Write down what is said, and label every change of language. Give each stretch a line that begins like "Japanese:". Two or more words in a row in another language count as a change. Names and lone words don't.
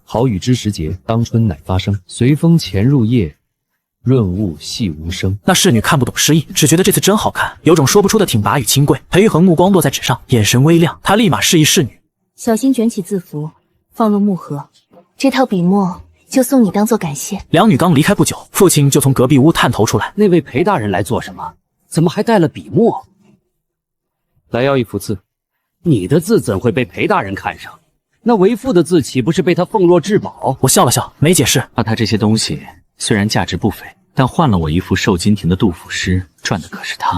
Chinese: 好雨之時節，當春乃發生。隨風潛入夜，潤物細無聲。那侍女看不懂詩意，只覺得這次真好看，有種說不出的挺拔與清貴。裴玉衡目光落在紙上，眼神微亮，他立馬示意侍女小心捲起字符，放入木盒。這套筆墨就送你當做感謝。兩女剛離開不久，父親就從隔壁屋探頭出來。那位裴大人來做什麼？怎麼還帶了筆墨？來要一幅字。你的字怎會被裴大人看上？那為父的字豈不是被他奉若至寶？我笑了笑，沒解釋。他這些東西雖然價值不菲，但換了我一幅瘦金亭的杜甫詩，賺的可是他。